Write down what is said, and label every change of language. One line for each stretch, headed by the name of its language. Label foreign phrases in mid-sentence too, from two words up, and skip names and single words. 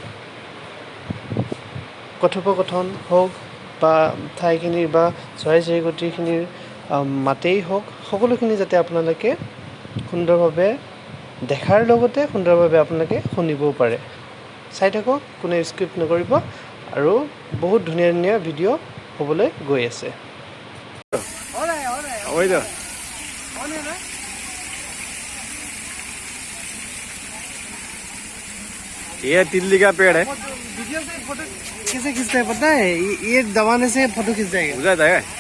Assamese: কথোপকথন হওক বা ঠাইখিনিৰ বা চৰাই চিৰিকটিখিনিৰ মাতেই হওক সকলোখিনি যাতে আপোনালোকে সুন্দৰভাৱে দেখাৰ লগতে সুন্দৰভাৱে আপোনালোকে শুনিবও পাৰে চাই থাকক কোনে স্কিপ নকৰিব আৰু বহুত ধুনীয়া ধুনীয়া ভিডিঅ' হ'বলৈ গৈ আছে
Hindi: ये तिल्ली का पेड़ है वीडियो से फोटो कैसे खींचते हैं पता है ये दबाने से फोटो खींच जाएगा हो जाता है